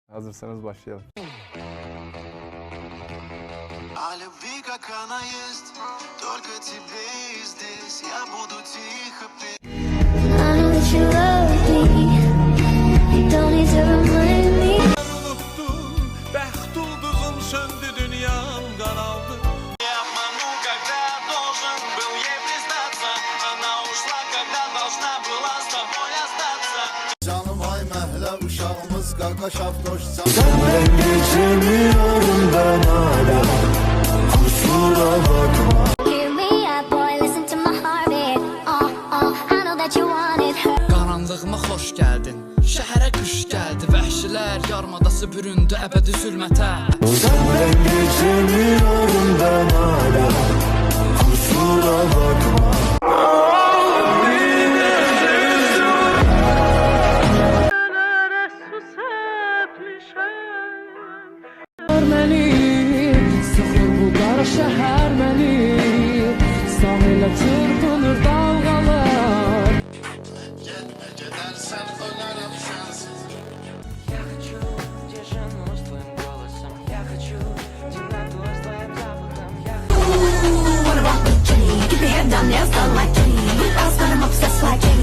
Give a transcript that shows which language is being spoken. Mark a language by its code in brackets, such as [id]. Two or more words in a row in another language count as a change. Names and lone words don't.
[tr] Hazırsanız başlayalım. [ru] О любви, как она есть, только тебе и здесь я буду тихо петь. [en] I know that you love me. You don't need to remind me. [az] Unuttum, bəxt ulduzum söndü, dünyam qaraldı. [ru] Я обману, когда должен был ей признаться. Она ушла, когда должна была с тобой остаться. [az] Canım ay məhlə uşağımız qaqaşaf doş. [tr] Senden geçemiyorum ben hala. Kusura bakma. [en] Hear me out, boy. Listen to my heartbeat. I know that you want it. [az] Qaranlığıma xoş gəldin, şəhərə qış gəldi. Vəhşilər yarımadası büründü əbədi zülmətə. [tr] Senden geçemiyorum ben hala. Kusura bakma. [az] Məni sıxır bu qara şəhər məni, sahilə çırpınır dalğalar. Getmə gedərsən ölərəm sənsiz. [ru] Я хочу, где жену с твоим голосом. Я хочу темноту с твоим запахом. Я хочу. [en] What about me, Jenny? Keep your head down, nails done like Jenny. I'm obsessed like Jenny.